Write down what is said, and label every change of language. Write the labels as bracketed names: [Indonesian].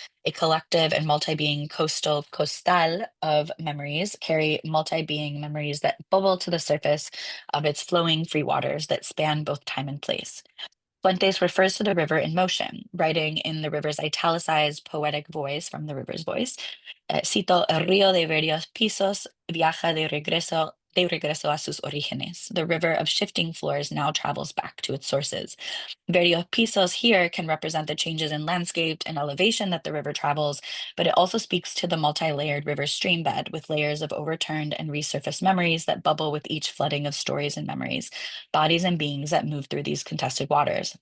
[English] A collective and multi-being costal of memories carry multi-being memories that bubble to the surface of its flowing free waters that span both time and place. Fuentes refers to the river in motion, writing in the river's italicized poetic voice from the river's voice. [Spanish] Cito, el río de varios pisos viaja de regreso a sus orígenes. [English] The river of shifting floors now travels back to its sources. [Spanish] Varios pisos [English] here can represent the changes in landscape and elevation that the river travels, but it also speaks to the multi-layered river stream bed with layers of overturned and resurfaced memories that bubble with each flooding of stories and memories, bodies and beings that move through these contested waters.